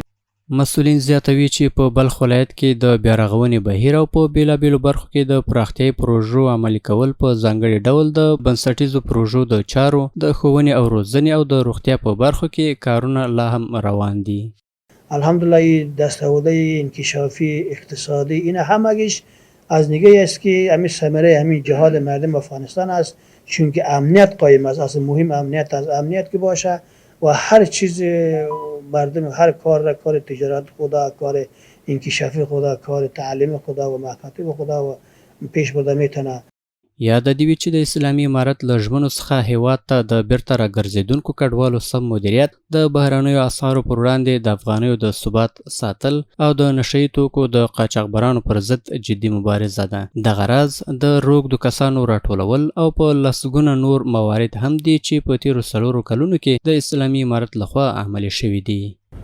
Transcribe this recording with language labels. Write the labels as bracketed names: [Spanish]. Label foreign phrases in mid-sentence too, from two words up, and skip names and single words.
[Pashto] مسؤلین زیاتوي چې په بلخ ولایت کې د بیارغونې بهیر او په بیلابیلو برخو کې د پراختیایي پروژو عملي کول په ځانګړي ډول د بنسټیزو پروژو د چارو، د ښوونې او روزنې او د روغتیا په برخو کې کارونه لا هم روان دي. [Persian] الحمدلله دستاوردهای انکشافی اقتصادی این همگیش از نگاهی است که همین ثمره همین جهاد مردم افغانستان است، چون که امنیت قایم است. اصلا مهم امنیت است، امنیت که باشه و هر چیز مردم هر کار تجارت خدا، کار انکشافی خدا، کار تعلیم خدا و مکاتب خدا و پیش برده میتونه. [Pashto] یاد دې وي چې د اسلامي امارت له ژمنو څخه هیواد ته د بیرته راګرځېدونکو کډوالو سم مدیریت، د بهرنیو اسعارو پر وړاندې د افغانیو د ثبات ساتل او د نشهیي توکو د قاچاقبرانو پر ضد جدي مبارزه ده. دغه راز د روږدو کسانو راټولول او په لسګونه نور موارد هم دي چې په تیرو 4 کلونو کې د اسلامي امارت لخوا عملي شوي دي.